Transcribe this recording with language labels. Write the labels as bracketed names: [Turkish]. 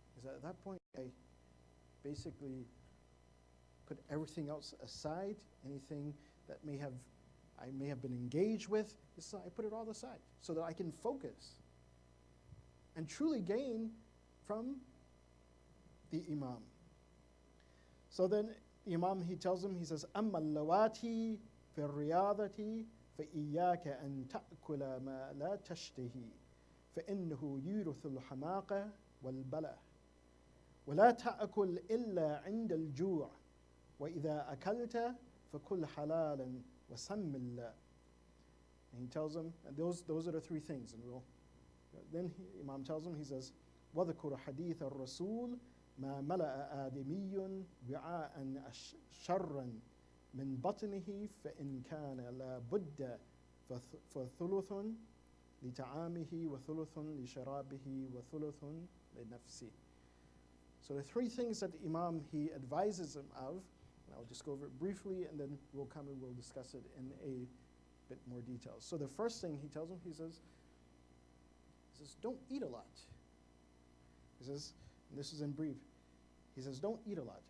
[English] He said, at that point, I basically put everything else aside, anything that I may have been engaged with, I put it all aside, so that I can focus and truly gain from the Imam. So then the Imam, he tells him, he says, [Arabic] أَمَّا اللَّوَاتِي فِي الرِّيَاضَةِ فَإِيَّاكَ أَن تَأْكُلَ مَا لَا تَشْتَهِي فَإِنَّهُ يُورِثُ الْحَمَاقَ وَالْبَلَى وَلَا تَأْكُلْ إِلَّا عِنْدَ الْجُوعِ وَإِذَا أَكَلْتَ فَكُلْ حَلَالًا وَسَمِّ اللَّهِ. [English] And he tells him, and those are the three things. And then Imam tells him, he says, [Arabic] وَذْكُرْ حَدِيثَ الرَّسُولِ مَا مَلَأَ آدَمِيٌّ وِعَاءً شَرًّا مِنْ بَطْنِهِ فَإِنْ كَانَ لَا بُدَّ فَثُلُثٌ لِتَعَامِهِ وَثُلُثٌ لِشَرَابِهِ وَثُلُثٌ لِنَفْسِهِ. [English] So the three things that the Imam, he advises him of, and I'll just go over it briefly, and then we'll come and we'll discuss it in a bit more detail. So the first thing he tells him, he says, don't eat a lot. He says, and this is in brief, he says, don't eat a lot.